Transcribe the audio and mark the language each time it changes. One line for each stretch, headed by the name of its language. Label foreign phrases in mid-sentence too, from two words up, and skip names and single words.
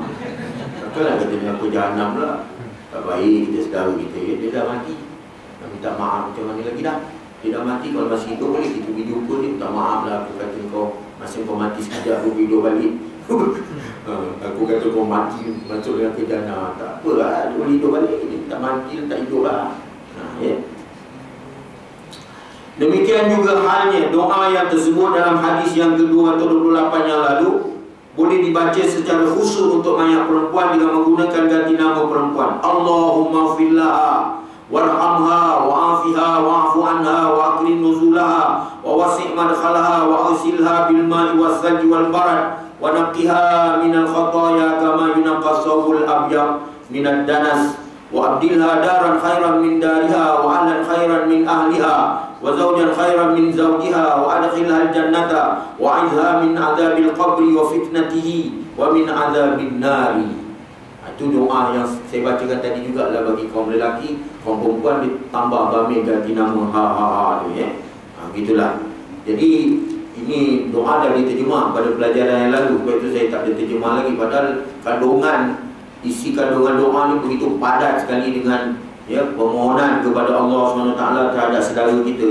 Malay: Takkanlah kata neraka Jahanam lah. Tak baik kita saudara kita, dia dah mati. Nak minta maaf macam mana lagi dah? Dia dah mati, kalau masih hidup boleh kita video pun dia minta maaf lah. Aku kata kau, masa kau mati sekejap aku video balik. Aku kata kau mati masuk neraka Jahanam. Tak apa lah, dia boleh hidup balik. Dia tak mati, dia tak hidup lah. Demikian juga halnya doa yang tersebut dalam hadis yang kedua atau 28 yang lalu boleh dibaca secara khusus untuk mayat perempuan dengan menggunakan ganti nama perempuan.
Arabic: اللهم اغفر لها وارحمها وعافها واعف عنها وأكرم نزلها ووسع مدخلها واغسلها بالماء والثلج والبرد ونقها من الخطايا كما ينقى الثوب الأبيض من الدنس وأبدلها دارا خيرا من دارها وأهلا خيرا من أهلها وزوجا خيرا من زوجها وأدخلها الجنة وأعذها من عذاب القبر وفتنته ومن عذاب النار.
Malay: Itu doa yang saya bacakan tadi juga lah bagi kaum lelaki. Kaum perempuan ditambah bamil ganti nama tu gitulah. Jadi ini doa dah diterjemah pada pelajaran yang lalu, sebab itu saya tak ada terjemah lagi. Padahal isi kandungan doa ni begitu padat sekali dengan permohonan kepada Allah SWT terhadap saudara kita.